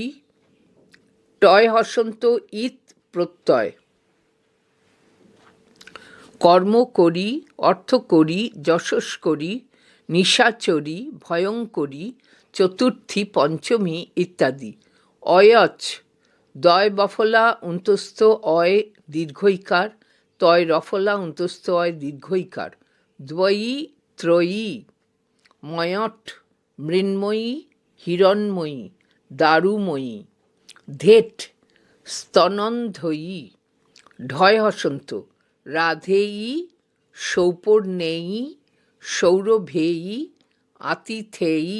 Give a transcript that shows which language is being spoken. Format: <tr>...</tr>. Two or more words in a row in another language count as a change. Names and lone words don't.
<bn>টয় হসন্ত ইত প্রত্যয়, কর্ম করি, অর্থ করি, যশস করি, নিশাচরি, ভয়ঙ্করী, চতুর্থী, পঞ্চমী ইত্যাদি। অয়চ দয় বফলা অন্তস্থ অয় দীর্ঘইকার, তয় রফলা অন্তস্থ অয় দীর্ঘইকার, দ্বয়ী ত্রয়ী, ময়ট মৃন্ময়ী, হিরণ্ময়ী, দারুময়ী, ধেট স্তনন্ধয়ী। ঢয় হসন্ত রাধেয়ী, সৌপর্ণেয়ী, সৌরভেয়ী, আতিথেয়ী।</bn>